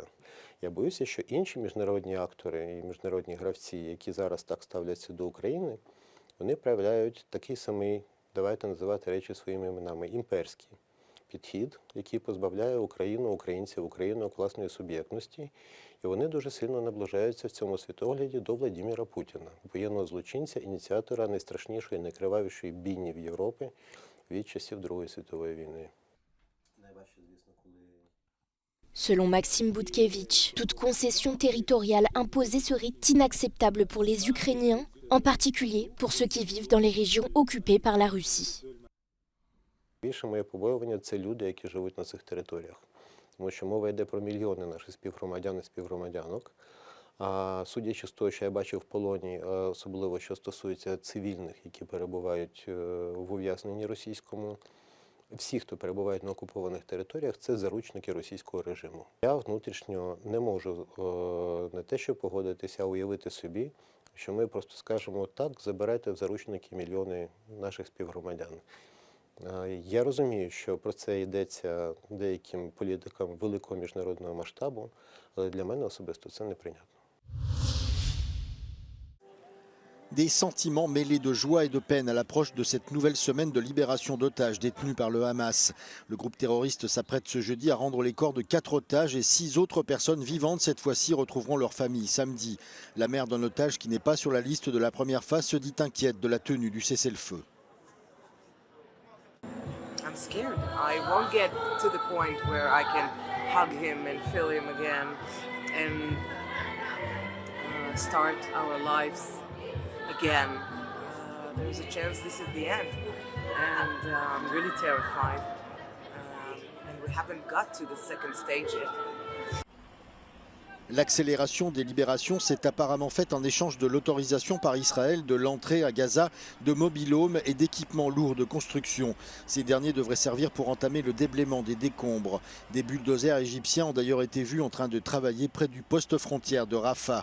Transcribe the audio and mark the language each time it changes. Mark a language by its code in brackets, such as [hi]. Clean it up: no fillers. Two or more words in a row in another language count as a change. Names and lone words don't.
[uk] Я боюся, що інші міжнародні актори і міжнародні гравці, які зараз так ставляться до України, вони проявляють такий самий, давайте називати речі своїми іменами, імперський підхід, який позбавляє Україну, українців, Україну власної суб'єктності. І вони дуже сильно наближаються в цьому світогляді до Владимира Путіна, воєнного злочинця, ініціатора найстрашнішої, найкривавішої бійні в Європі від часів Другої світової війни. [fr] Selon Maxime Boutkevitch, toute concession territoriale imposée serait inacceptable pour les Ukrainiens, en particulier pour ceux qui vivent dans les régions occupées par la Russie. [uk] Більше моє побоювання – це люди, які живуть на цих територіях. Тому що мова йде про мільйони наших співгромадян і співгромадянок. А судячи з того, що я бачив в полоні, особливо що стосується цивільних, які перебувають в ув'язненні російському, всі, хто перебувають на окупованих територіях, це заручники російського режиму. Я внутрішньо не можу не те, що погодитися, а уявити собі, що ми просто скажемо так, забирайте в заручники мільйони наших співгромадян. Я розумію, що про це йдеться деяким політикам великого міжнародного масштабу, але для мене особисто це неприйнятно. [fr] Des sentiments mêlés de joie et de peine à l'approche de cette nouvelle semaine de libération d'otages détenus par le Hamas. Le groupe terroriste s'apprête ce jeudi à rendre les corps de 4 otages et 6 autres personnes vivantes cette fois-ci retrouveront leur famille samedi. La mère d'un otage qui n'est pas sur la liste de la première phase se dit inquiète de la tenue du cessez-le-feu. [en] I'm scared. I won't get to the point where I can hug him and feel him again and start our lives again. There's a chance this is the end, and I'm really terrified. And we haven't got to the second stage yet. [fr] L'accélération des libérations s'est apparemment faite en échange de l'autorisation par Israël de l'entrée à Gaza de mobil-homes et d'équipements lourds de construction. Ces derniers devraient servir pour entamer le déblaiement des décombres. Des bulldozers égyptiens ont d'ailleurs été vus en train de travailler près du poste frontière de Rafah.